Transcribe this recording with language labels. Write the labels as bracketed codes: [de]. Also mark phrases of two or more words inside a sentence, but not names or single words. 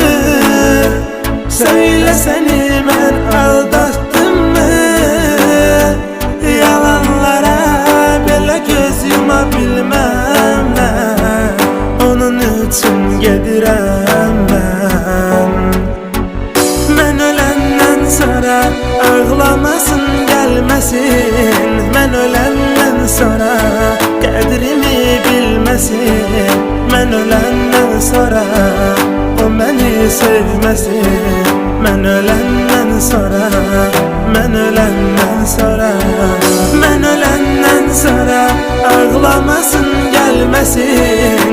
[az] Söylə səni mən aldatdımı? Yalanlara belə göz yuma bilməm mən. Onun üçün gedirəm mən. [tr] Mən ölenden sonra ağlamasın gelmesin. Ben ölenden sonra kadrimi bilmesin. Ben ölenden sonra o beni sevmesin. Ben ölenden sonra, ben ölenden sonra, ben ölenden sonra ağlamasın gelmesin.